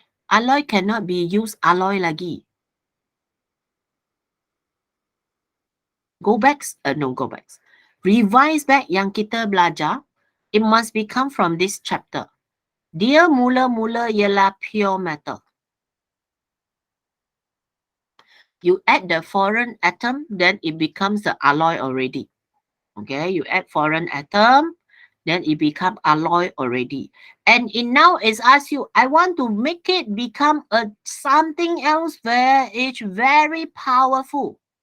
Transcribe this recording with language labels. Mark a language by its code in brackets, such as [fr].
[en] Alloy cannot be used alloy lagi. Go back. Revise back [ms] yang kita belajar. [en] It must become from this chapter. [ms] Dia mula-mula ialah pure metal. [en] You add the foreign atom, then it becomes the alloy already. Okay, you add foreign atom, then it becomes alloy already. And it now is asked you, I want to make it become a something else where it's very powerful.